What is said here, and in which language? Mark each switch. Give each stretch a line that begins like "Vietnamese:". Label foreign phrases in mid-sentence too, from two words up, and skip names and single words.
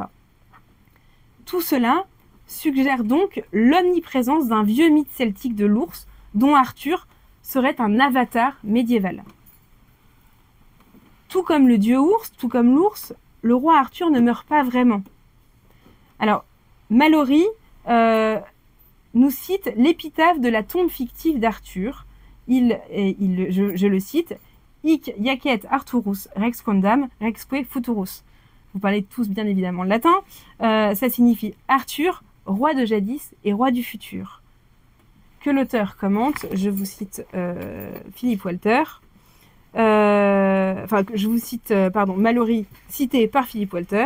French: Tout cela suggère donc l'omniprésence d'un vieux mythe celtique de l'ours, dont Arthur serait un avatar médiéval. Tout comme le dieu ours, tout comme l'ours, le roi Arthur ne meurt pas vraiment. Alors, Malory nous cite l'épitaphe de la tombe fictive d'Arthur. Je le cite,
Latin: Hic jacet Arthurus rex quondam rexque futurus.
French: Vous parlez tous bien évidemment le latin. Ça signifie Arthur, roi de jadis et roi du futur. Que l'auteur commente, je vous cite Philippe Walter, Malory, cité par Philippe Walter.